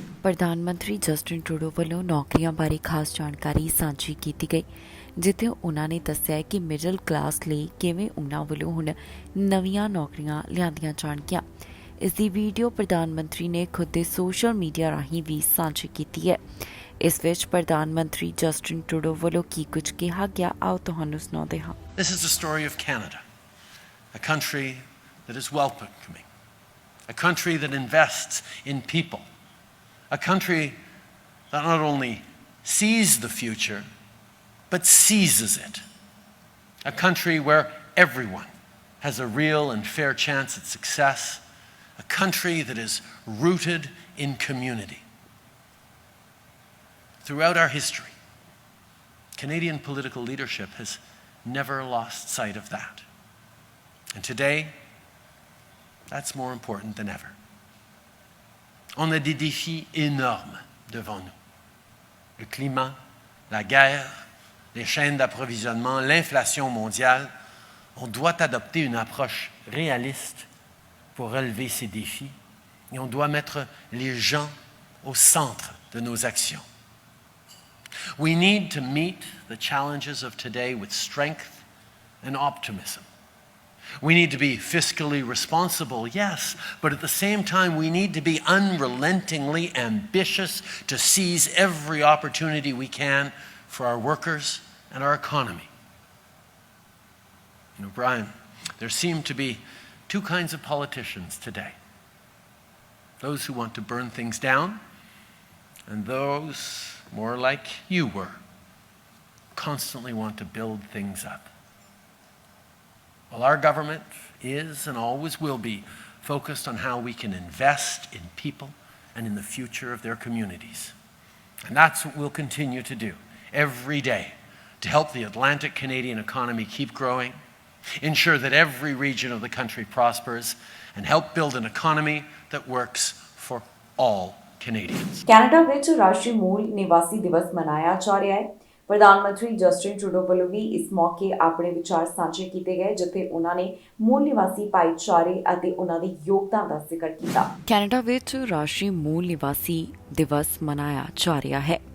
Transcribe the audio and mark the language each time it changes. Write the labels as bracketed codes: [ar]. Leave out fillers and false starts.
[pa] ਪ੍ਰਧਾਨ ਮੰਤਰੀ Justin Trudeau ਵੱਲੋਂ ਨੌਕਰੀਆਂ ਬਾਰੇ ਖਾਸ ਜਾਣਕਾਰੀ ਸਾਂਝੀ ਕੀਤੀ ਗਈ, ਜਿੱਥੇ ਉਹਨਾਂ ਨੇ ਦੱਸਿਆ ਕਿ ਮਿਡਲ ਕਲਾਸ ਲਈ ਕਿਵੇਂ ਉਹਨਾਂ ਵੱਲੋਂ ਹੁਣ ਨਵੀਆਂ ਨੌਕਰੀਆਂ ਲਿਆਂਦੀਆਂ ਜਾਣਗੀਆਂ। ਇਸ ਦੀ ਵੀਡੀਓ ਪ੍ਰਧਾਨ ਮੰਤਰੀ ਨੇ ਖੁਦ ਦੇ ਸੋਸ਼ਲ ਮੀਡੀਆ ਰਾਹੀਂ ਵੀ ਸਾਂਝੀ ਕੀਤੀ ਹੈ। ਇਸ ਵਿੱਚ ਪ੍ਰਧਾਨ ਮੰਤਰੀ ਜਸਟਿਨ ਟਰੂਡੋ ਵੱਲੋਂ ਕੀ ਕੁਝ ਕਿਹਾ ਗਿਆ, ਆਓ ਤੁਹਾਨੂੰ ਸੁਣਾਉਂਦੇ ਹਾਂ। [en] This is the story of Canada, a country that is welcoming, a country that invests in people, a country that not only sees the future but seizes it, a country where everyone has a real and fair chance at success, a country that is rooted in community. Throughout our history, Canadian political leadership has never lost sight of that. And today, that's more important than ever. [fr] On a des défis énormes devant nous. Le climat, la guerre, les chaînes d'approvisionnement, l'inflation mondiale. On doit adopter une approche réaliste pour relever ces défis et on doit mettre les gens au centre de nos actions. [en] We need to meet the challenges of today with strength and optimism. We need to be fiscally responsible, yes, but at the same time we need to be unrelentingly ambitious to seize every opportunity we can for our workers and our economy. You know, Brian, there seem to be two kinds of politicians today. Those who want to burn things down, and those, more like you were, constantly want to build things up. Well, our government is and always will be focused on how we can invest in people and in the future of their communities. And that's what we'll continue to do every day to help the Atlantic Canadian economy keep growing, ensure that every region of the country prospers, and help build an economy that works for all Canadians. [pa] Canada ਵਿੱਚ ਰਾਸ਼ਟਰੀ ਮੂਲ ਨਿਵਾਸੀ ਦਿਵਸ ਮਨਾਇਆ ਜਾ ਰਿਹਾ ਹੈ। ਪ੍ਰਧਾਨ ਮੰਤਰੀ ਜਸਟਿਨ ਟਰੂਡੋ ਵੱਲੋਂ ਵੀ ਇਸ ਮੌਕੇ ਆਪਣੇ ਵਿਚਾਰ ਸਾਂਝੇ ਕੀਤੇ ਗਏ, ਜਿੱਥੇ ਉਹਨਾਂ ਨੇ ਮੂਲ ਨਿਵਾਸੀ ਭਾਈਚਾਰੇ ਅਤੇ ਉਹਨਾਂ ਦੇ ਯੋਗਦਾਨ ਦਾ ਜ਼ਿਕਰ ਕੀਤਾ। ਕੈਨੇਡਾ ਵਿੱਚ ਰਾਸ਼ਟਰੀ ਮੂਲ ਨਿਵਾਸੀ ਦਿਵਸ ਮਨਾਇਆ ਜਾ ਰਿਹਾ ਹੈ।